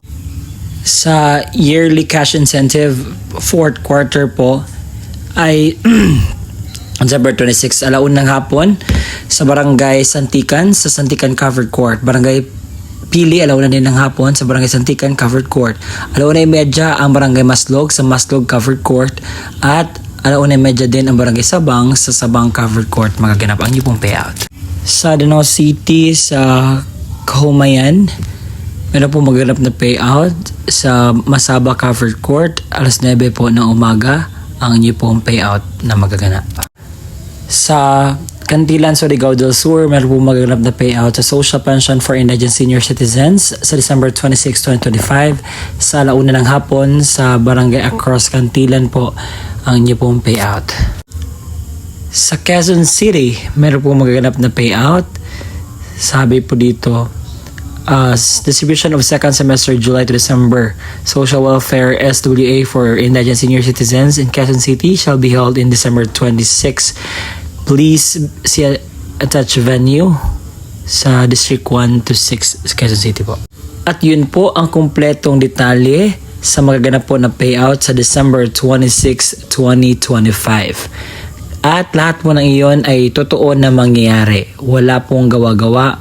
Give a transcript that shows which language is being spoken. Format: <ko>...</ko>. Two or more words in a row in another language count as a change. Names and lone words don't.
<tl>Sa</tl> <en>yearly cash incentive, fourth quarter</en> <tl>po ay December 26, alaun ng hapon sa Barangay Santikan, sa Santikan Covered Court. Barangay Pili, alauna din ng hapon sa Barangay Santikan Covered Court. Alauna 30 ang Barangay Maslog sa Maslog Covered Court. At alauna 30 din ang Barangay Sabang sa Sabang Covered Court. Magaganap ang inyong payout. Sa Danao City, sa Kahumayan, meron po magaganap na payout sa Masaba Covered Court. Alas 9 po ng umaga ang inyong pong payout na magaganap. Sa Cantilan, Surigao del Sur, meron po magaganap na payout sa Social Pension for Indigent Senior Citizens sa December 26, 2025 sa alauna ng hapon sa Barangay Across Cantilan po ang inyo pong payout. Sa Quezon City, meron po magaganap na payout. Sabi po dito,</tl> <en>distribution of second semester July to December Social Welfare SWA for Indigent Senior Citizens in Quezon City shall be held in December 26. Please see attached venue sa District 1 to 6 Quezon City po.</en> <tl>At yun po ang kumpletong detalye sa magaganap po na payout sa December 26, 2025. At lahat po ng iyon ay totoo na mangyayari. Wala pong gawa-gawa.</tl>